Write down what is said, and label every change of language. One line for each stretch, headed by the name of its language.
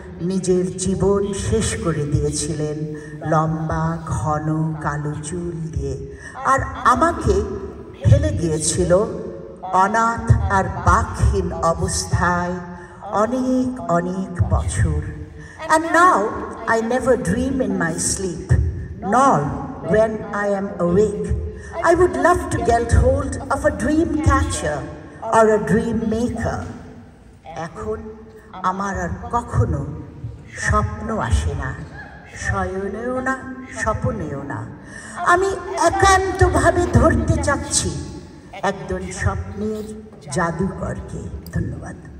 Bangla: নিজের জীবন শেষ করে দিয়েছিলেন লম্বা ঘন কালো চুল দিয়ে, আর আমাকে ফেলে গিয়েছিল অনাথ আর বাকহীন অবস্থায় অনেক অনেক বছর।
English: And now I never dream in my sleep, nor when I am awake. I would love to get hold of a dream catcher or a dream maker.
Bangla: এখন আমার আর কখনো স্বপ্ন আসে না, শয়নেও না, স্বপ্নেও না। আমি একান্তভাবে ধরতে চাচ্ছি একজন স্বপ্নের জাদুকরকে। ধন্যবাদ।